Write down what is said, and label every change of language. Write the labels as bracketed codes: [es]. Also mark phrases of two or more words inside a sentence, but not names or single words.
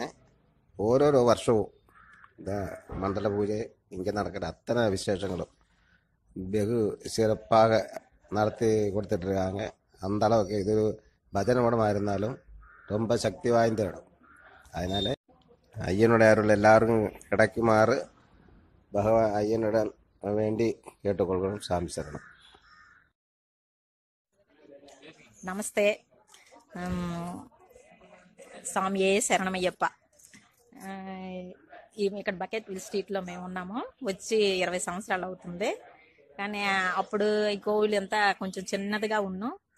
[ta] ஓரொரு வருஷமும் இந்த மண்டல பூஜை இங்கே நடக்கிற அத்தனை விசேஷங்களும் வெகு சிறப்பாக நடத்தி கொடுத்துட்ருக்காங்க. அந்த அளவுக்கு இது பஜனை மடமாக இருந்தாலும் ரொம்ப சக்தி வாய்ந்த இடம். அதனால் ஐயனுடைய அருள் எல்லாருக்கும் கிடைக்குமாறு ஐயனுடன் வேண்டி கேட்டுக்கொள்கிறோம். சாமி சரணம். [te] నమస్తే. స్వామియే శరణమయ్యప్ప. ఇక్కడ బకెట్ విల్ స్ట్రీట్లో మేము ఉన్నాము. వచ్చి 20 సంవత్సరాలు అవుతుంది. కానీ అప్పుడు ఈ కోవిల్ అంతా కొంచెం చిన్నదిగా ఉన్నాం.